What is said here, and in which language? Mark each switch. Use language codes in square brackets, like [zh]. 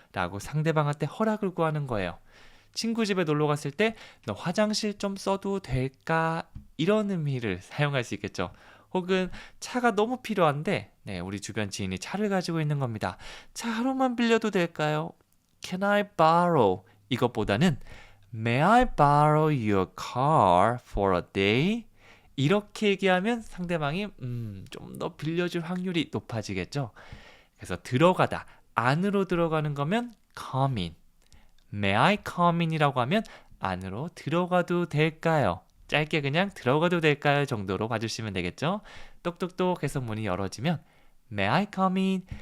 [ko] 라고 상대방한테 허락을 구하는 거예요. 친구 집에 놀러 갔을 때 너 화장실 좀 써도 될까? 이런 의미를 사용할 수 있겠죠. 혹은 차가 너무 필요한데 우리 주변 지인이 차를 가지고 있는 겁니다. 차 하루만 빌려도 될까요? [en] Can I borrow? [ko] 이것보다는 [en] May I borrow your car for a day? [ko] 이렇게 얘기하면 상대방이 좀 더 빌려줄 확률이 높아지겠죠. 그래서 들어가다, 안으로 들어가는 거면 [en] come in. May I come in [ko] 이라고 하면 안으로 들어가도 될까요? 짧게 그냥 들어가도 될까요? 정도로 봐주시면 되겠죠. 똑똑똑 해서 문이 열어지면 [en] May I come in?